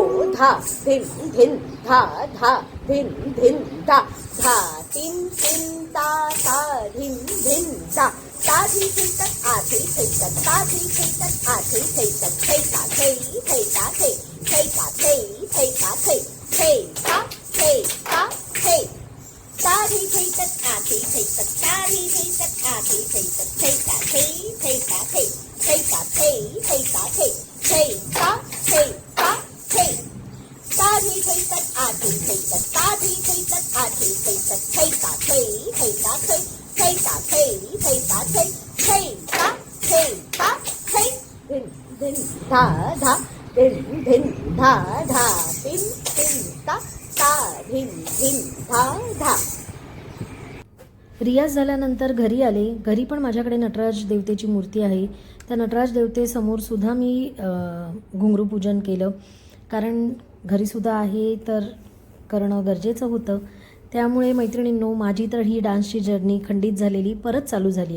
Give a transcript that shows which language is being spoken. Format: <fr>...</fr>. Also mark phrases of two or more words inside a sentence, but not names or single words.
<mr>Dha, dhin, dhin, dha, dha, dhin, dhin, da. Dha, tin, tin, ta, ta, dhin, dhin, da. Ta, thi, thi, tat, a, thi, thi, tat, ta, thi, thi, tat, a, thi, thi, tat, thei, ta, thei, thei, ta, thei, thei, ta, thei, thei, ta, thei, thei, ta, thei, ta, thei. Ta, thi, thi, tat, a, thi, thi, tat, ta, thi, thi, tat, a, thi, thi, tat, thei, ta, thei, thei, ta, thei, thei, ta, thei, thei, ta, thei. Thei, ta, thei, ta, thei. Ta, thi, thei, tat, a, thi, thei, tat, ta, thi, thei, tat, a, thi, thei, tat, thei, ta, thei, thei, ta, thei, thei, ta, thei, thei, ta, thei, thei, ta, thei, ta, thei. Dhin, dhin, dha, dha, dhin, dhin, dha, dha, tin, tin, ta, ta, dhin, dhin, dha, dha. रियाज झाल्यानंतर घरी आले. घरी पण माझ्याकडे नटराज देवतेची मूर्ती आहे. त्या नटराज देवतेसमोर सुद्धा मी घुंगरू पूजन केलं, कारण घरीसुद्धा आहे तर करणं गरजेचं होतं. त्यामुळे मैत्रिणींनो, माझी तर ही डान्सची जर्नी खंडित झालेली परत चालू झाली आहे.</mr>